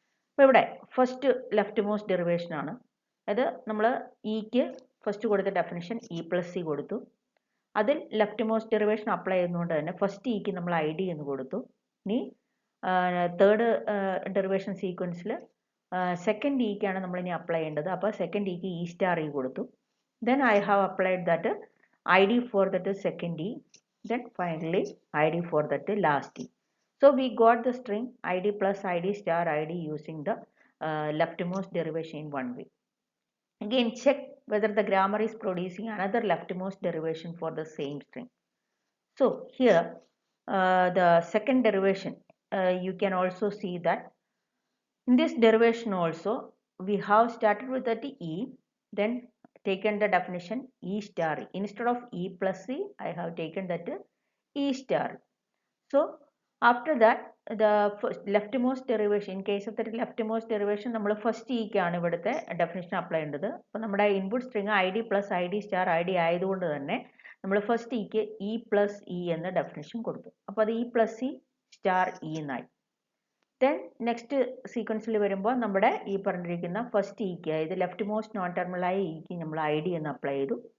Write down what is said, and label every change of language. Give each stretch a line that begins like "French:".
Malayalam: അപ്പോൾ ഇവിടെ first left most derivation ആണ്. അത് നമ്മൾ ഇക്ക് ഫസ്റ്റ് കൊടുത്ത ഡെഫിനിഷൻ ഇ പ്ലസ് സി കൊടുത്തു. അതിൽ ലെഫ്റ്റ് മോസ്റ്റ് ഡെറിവേഷൻ അപ്ലൈ ചെയ്യുന്നതുകൊണ്ട് തന്നെ ഫസ്റ്റ് ഇക്ക് നമ്മൾ ഐ ഡി എന്ന് കൊടുത്തു. ഇനി തേർഡ് ഡെറിവേഷൻ സീക്വൻസിൽ സെക്കൻഡ് ഇക്കാണ് നമ്മൾ ഇനി അപ്ലൈ ചെയ്യേണ്ടത്. അപ്പോൾ സെക്കൻഡ് ഇക്ക് ഇ സ്റ്റാർ ഇ കൊടുത്തു.
English: Then I have applied that id for that second e, then finally id for that last e. So we got the string id plus id star id using the leftmost derivation in one way. Again check whether the grammar is producing another leftmost derivation for the same string. So here the second derivation, you can also see that in this derivation also we have started with that e, then taken the definition E star E. Instead of E plus C, I have taken that E star. So after that, the leftmost derivation, in case of the leftmost derivation,
Malayalam: നമ്മൾ first ഇക്കാണ് ഇവിടുത്തെ definition apply ചെയ്യേണ്ടത്. അപ്പോൾ നമ്മുടെ input string I D plus I D star I D ആയതുകൊണ്ട് തന്നെ നമ്മൾ first ഇക്ക് E plus E എന്ന ഡെഫിനിഷൻ കൊടുത്തു. അപ്പോൾ അത് E plus E star E എന്നായി. ദെൻ നെക്സ്റ്റ് സീക്വൻസിൽ വരുമ്പോൾ നമ്മുടെ ഈ പറഞ്ഞിരിക്കുന്ന ഫസ്റ്റ് ഇക്ക്, അതായത് ലെഫ്റ്റ് മോസ്റ്റ് നോൺ ടെർമിനലായ ഇക്ക് നമ്മൾ ഐ ഡി എന്ന് അപ്ലൈ ചെയ്തു.